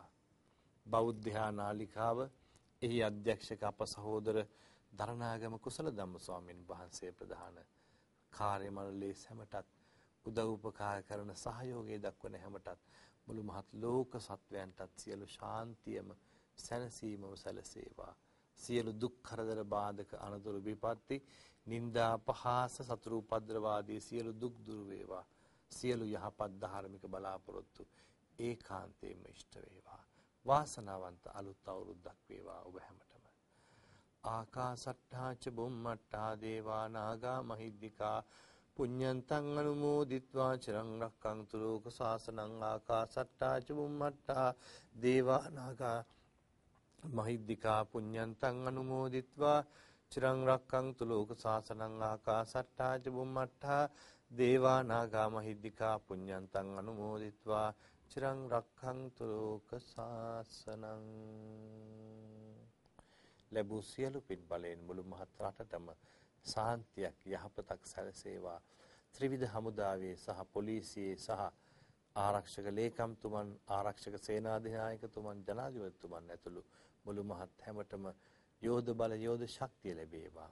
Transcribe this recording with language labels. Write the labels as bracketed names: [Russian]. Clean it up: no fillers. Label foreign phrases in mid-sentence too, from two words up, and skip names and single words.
[Sinhala] බෞද්ධ නාලිකාව එහි අධ්‍යක්ෂක අප සහෝදර දරණාගම කුසල ධම්ම ස්වාමීන් වහන්සේ ප්‍රධාන කාර්ය මණ්ඩලයේ හැමතත් උදව් උපකාර කරන, සහයෝගය දක්වන හැමතත් මුළු මහත් ලෝක සත්වයන්ටත් සියලු ශාන්තියම සැනසීමම සැලසේවා. සියලු දුක් කරදර බාධක අනතුරු විපත්ති නිന്ദා පහාස සතුරු උපද්‍රවාදී සියලු දුක් දුරු වේවා. සියලු යහපත් ධාර්මික බලාපොරොත්තු ඒකාන්තයෙන්ම ඉෂ්ට වේවා. වාසනාවන්ත අලුත් අවුරුද්දක් වේවා ඔබ හැමතෙම. [Pali] ආකාසට්ඨා ච බුම්මට්ඨා දේවා නාග මහිද්దికා පුඤ්ඤන්තං අනුමෝදිත්වා චිරං රක්ඛන්තු ලෝක සාසනං. ආකාසට්ඨා ච බුම්මට්ඨා දේවා නාග මහිද්దికා පුඤ්ඤන්තං අනුමෝදිත්වා චිරං රක්ඛන්තු ලෝක සාසනං. ආකාසට්ඨා ච බුම්මට්ඨා දේවා නාග මහිද්దికා පුඤ්ඤන්තං අනුමෝදිත්වා චිරං රක්ඛන්තු ලෝක සාසනං. [Sinhala] ලැබූ සියලු පින් බලයෙන් මුළු මහත් රටටම සාන්තියක් යහපතක් සැලසේවා. ත්‍රිවිධ හමුදාවේ සහ පොලිසියේ සහ ආරක්ෂක ලේකම්තුමන්, ආරක්ෂක සේනාධිනායකතුමන්, ජනාධිපතිතුමන් ඇතුළු මුළු මහත් හැමතෙම යෝධ බල යෝධ ශක්තිය ලැබේවා.